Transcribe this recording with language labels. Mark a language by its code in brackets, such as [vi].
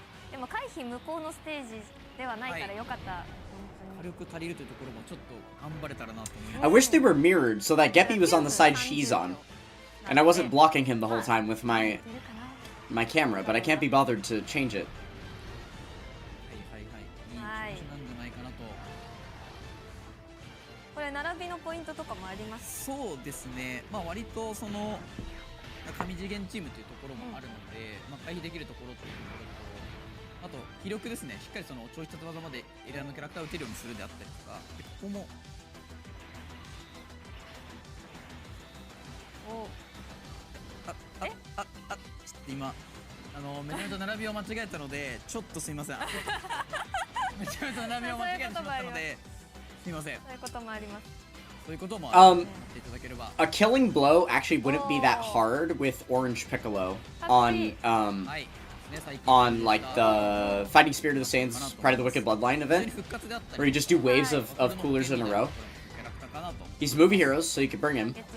[ja] でも回避無効のステージではないからよかった。火力足りるというところもちょっと頑張れたらなと思います。 [en] I wish they were mirrored so that GEPPY was on the side she's on. And I wasn't blocking him the whole time with my camera, but I can't be bothered to change it. [ja] はいはいはい。いい調子なんじゃないかなと。これ並びのポイントとかもあります。そうですね。まあ割とその神次元チームというところもあるので、まあ回避できるところというところと。あと気力ですね。しっかりその超必殺技までエリアのキャラクターを打てるようにするであったりとか、でここもちょっと今めちゃめちゃ並びを間違えたのでちょっとすいません。めちゃめちゃ並びを間違えてしまったのですいません。そういうこともあります。そういうこともあっていただければ。 [en] A killing blow actually wouldn't be that hard with Orange Piccolo on like the Fighting Spirit of the Saints Pride of the Wicked Bloodline event, where you just do waves of coolers in a row. He's movie heroes, so you can bring him.